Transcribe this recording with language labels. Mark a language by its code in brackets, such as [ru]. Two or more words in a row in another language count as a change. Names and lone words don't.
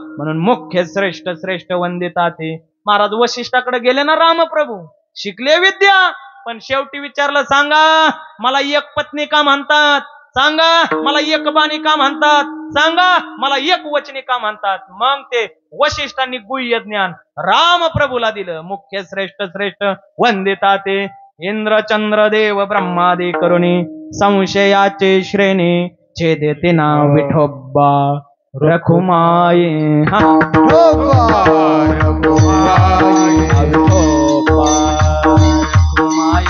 [mr] म्हणून मुख्य श्रेष्ठ श्रेष्ठ वंदिता ते महाराज वशिष्ठाकडे गेले ना रामप्रभू, शिकले विद्या, पण शेवटी विचारलं, सांगा मला एक पत्नी का म्हणतात, सांगा मला एक बाणी का म्हणतात, सांगा मला एक वचनी का म्हणतात. मग ते वशिष्ठांनी गुह्य ज्ञान रामप्रभूला दिलं. मुख्य श्रेष्ठ श्रेष्ठ वंदिता ते इंद्र चंद्र देव ब्रह्मादि करुणी संशयाचे श्रेणी छेदेते ना विठोबा रखुमाये. विठोबा रखुमाये, विठोबा रखुमाये,